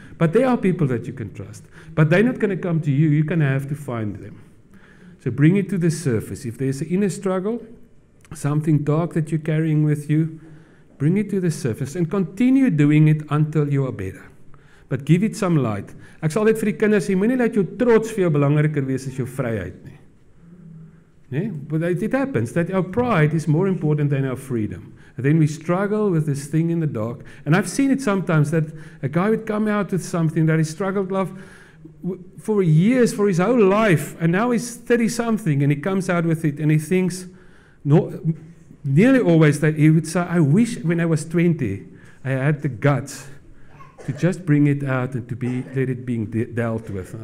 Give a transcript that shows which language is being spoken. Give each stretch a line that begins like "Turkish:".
English: But there are people that you can trust. But they're not going to come to you. You're going to have to find them. So bring it to the surface. If there's an inner struggle, something dark that you're carrying with you, bring it to the surface and continue doing it until you are better. But give it some light.
Afrikaans: Ek sal dit vir die kinders sê, moenie laat jou trots vir jou belangriker wees as jou vryheid nie. Nee?
English: But it happens that our pride is more important than our freedom. And then we struggle with this thing in the dark. And I've seen it sometimes that a guy would come out with something that he struggled with for years, for his whole life, and now he's 30-something, and he comes out with it, and he thinks, nearly always that he would say, I wish when I was 20, I had the guts to just bring it out and to let it being dealt with.